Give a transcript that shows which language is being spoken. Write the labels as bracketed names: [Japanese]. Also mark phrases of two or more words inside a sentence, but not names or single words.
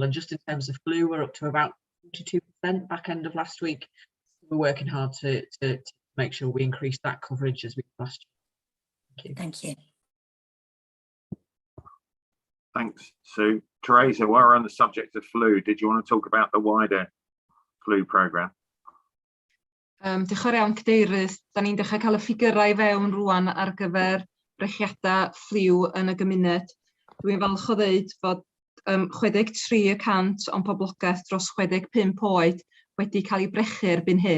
[English] And just in terms of flu, we're up to about 42% back end of last week. We're working hard to make sure we increase that coverage as we did last year. Thank you. Thanks, Sue. Teresa, while we're on the subject of flu, did you want to talk about the wider flu programme? [Welsh] Diolch yn fawr iawn, Cadeirydd. Da ni'n dechrau cael y ffigurau fewn rwan ar gyfer brechiadau ffliw yn y gymuned. Dwi'n falch o ddeud fod 63% o'n poblogaeth dros 65 oed wedi cael ei brechu erbyn hyn.